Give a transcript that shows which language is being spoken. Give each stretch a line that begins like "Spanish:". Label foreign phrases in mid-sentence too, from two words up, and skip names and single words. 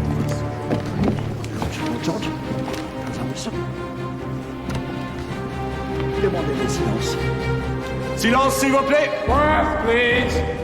German: George, langsam nicht so.
French: Silence! Silence, s'il vous plaît!
English: Quiet, please!